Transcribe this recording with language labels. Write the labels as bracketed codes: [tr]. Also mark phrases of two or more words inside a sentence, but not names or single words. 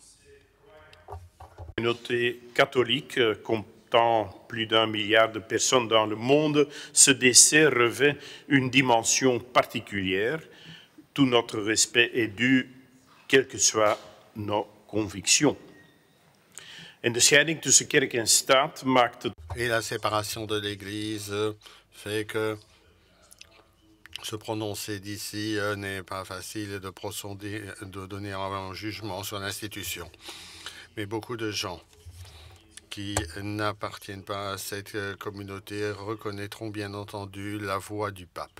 [fr] La communauté catholique comptant plus d'1 milliard de personnes dans le monde, ce décès revêt une dimension particulière. Tout notre respect est dû, quelles que soient nos convictions. [nl] En de scheiding tussen kerk en staat maakt het... [fr] Et la séparation de l'Église fait que se prononcer d'ici n'est pas facile de donner un jugement sur l'institution. Mais beaucoup de gens qui n'appartiennent pas à cette communauté reconnaîtront bien entendu la voix du pape.